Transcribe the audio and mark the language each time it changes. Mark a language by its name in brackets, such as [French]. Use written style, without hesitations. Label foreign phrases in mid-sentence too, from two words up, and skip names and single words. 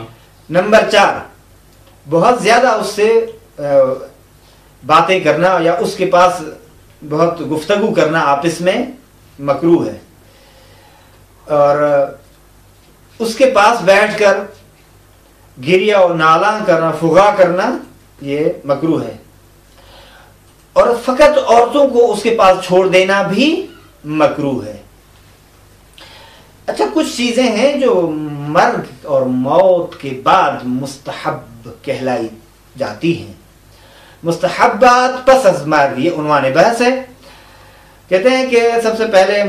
[Urdu] نمبر 4، بہت زیادہ اس سے باتیں کرنا یا اس کے پاس بہت گفتگو کرنا آپس میں مکروہ ہے، اور اس کے پاس بیٹھ کر گریا و نالاں کرنا، فغا کرنا، یہ مکروہ ہے، اور فقط عورتوں کو اس کے پاس چھوڑ دینا بھی مکروہ ہے۔ اچھا، کچھ چیزیں ہیں جو مرگ اور موت کے بعد مستحب کہلائی جاتی ہیں۔ [Persian] مستحبات پس از مرگ، [Urdu] یہ عنوان بحث ہے۔ کہتے ہیں کہ سب سے پہلے